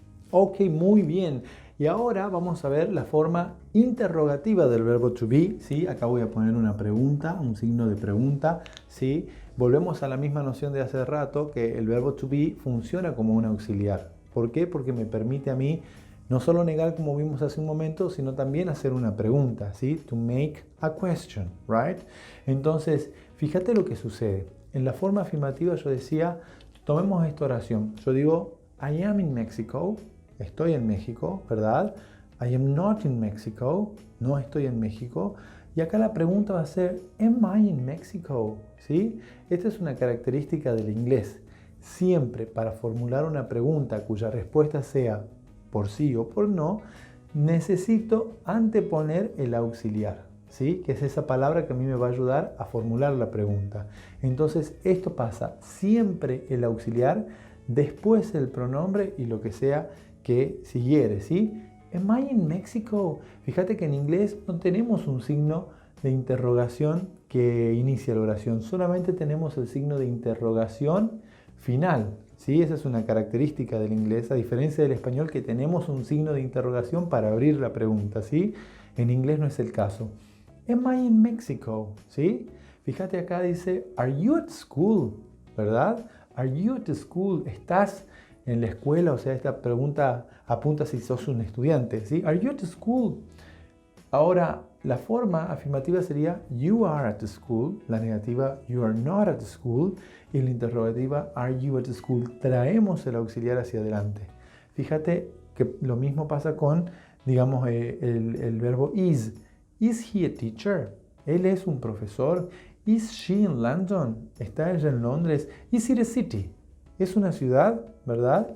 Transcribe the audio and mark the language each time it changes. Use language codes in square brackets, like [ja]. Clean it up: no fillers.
[es] Ok, muy bien. Y ahora vamos a ver la forma interrogativa del verbo to be. ¿Sí? Acá voy a poner una pregunta, un signo de pregunta. ¿Sí? Volvemos a la misma noción de hace rato, que el verbo to be funciona como un auxiliar. ¿Por qué? Porque me permite a mí no solo negar, como vimos hace un momento, sino también hacer una pregunta, ¿sí? [en] To make a question, right? [es] Entonces, fíjate lo que sucede. En la forma afirmativa yo decía, tomemos esta oración. Yo digo, [en] I am in Mexico, [es] estoy en México, ¿verdad? [en] I am not in Mexico, [es] no estoy en México. Y acá la pregunta va a ser, [en] am I in Mexico? [es] ¿Sí? Esta es una característica del inglés. Siempre para formular una pregunta cuya respuesta sea por sí o por no, necesito anteponer el auxiliar, ¿sí? Que es esa palabra que a mí me va a ayudar a formular la pregunta. Entonces, esto pasa siempre el auxiliar, después el pronombre y lo que sea que siguiere, ¿sí? [en] Am I in Mexico? [es] Fíjate que en inglés no tenemos un signo de interrogación que inicia la oración, solamente tenemos el signo de interrogación final. ¿Sí? Esa es una característica del inglés, a diferencia del español que tenemos un signo de interrogación para abrir la pregunta. ¿Sí? En inglés no es el caso. [en] Am I in Mexico? [es] ¿Sí? Fíjate acá dice, [en] are you at school? [es] ¿Verdad? [en] Are you at school? [es] ¿Estás en la escuela? O sea, esta pregunta apunta si sos un estudiante. ¿Sí? [en] Are you at school? [es] Ahora, la forma afirmativa sería [en] you are at school, [es] la negativa [en] you are not at school [es] y la interrogativa [en] are you at school. [es] Traemos el auxiliar hacia adelante. Fíjate que lo mismo pasa con, digamos, el verbo is. [en] Is he a teacher? [es] Él es un profesor. [en] Is she in London? [es] ¿Está ella en Londres? [en] Is it a city? [es] Es una ciudad, ¿verdad?